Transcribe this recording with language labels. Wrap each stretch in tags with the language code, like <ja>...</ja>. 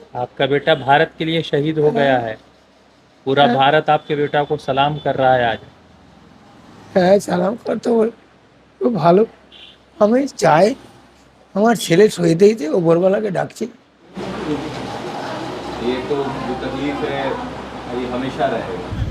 <hi>आपका बेटा भारत के लिए शहीद हो गया है। पूरा</hi> <bn>হ্যাঁ, भारत आपके बेटा को सलाम कर रहा है आज। হ্যাঁ সালাম করতে বল, খুব ভালো। আমি চাই আমার ছেলে শহীদ হয়েছে, ওপরওয়ালাকে ডাকছি।</bn> <hi>ये तो जो तकलीफ है ये हमेशा रहेगा।</hi>